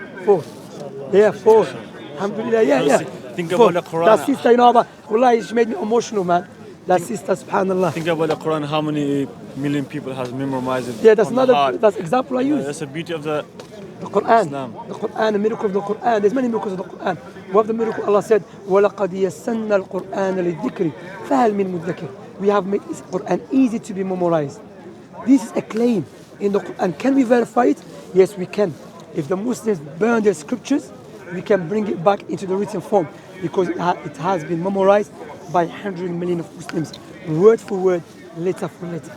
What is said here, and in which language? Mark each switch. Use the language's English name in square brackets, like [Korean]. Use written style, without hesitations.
[English] 4. Yeah, 4. Alhamdulillah, yeah. Think about the Quran. That sister, you know, but wallahi, she made me emotional, man. That sister, subhanallah. Think about the Quran, how many million people has memorized it. Yeah, that's on the another, heart. that's example I use. That's the beauty of the Quran. Islam. The Quran, the miracle of the Quran. There's many miracles of the Quran. One of the miracle Allah said, [Arabic] وَلَقَدْ يَسَّنَّا الْقُرْآنَ لِلذِّكْرِ فَهَلْ مِن مُدَّكِرٍ. [English] We have made this Quran easy to be memorized. This is a claim in the Quran. Can we verify it? Yes, we can. If the Muslims burn their scriptures, we can bring it back into the written form because it has been memorized by 100 million of Muslims, word for word, letter for letter.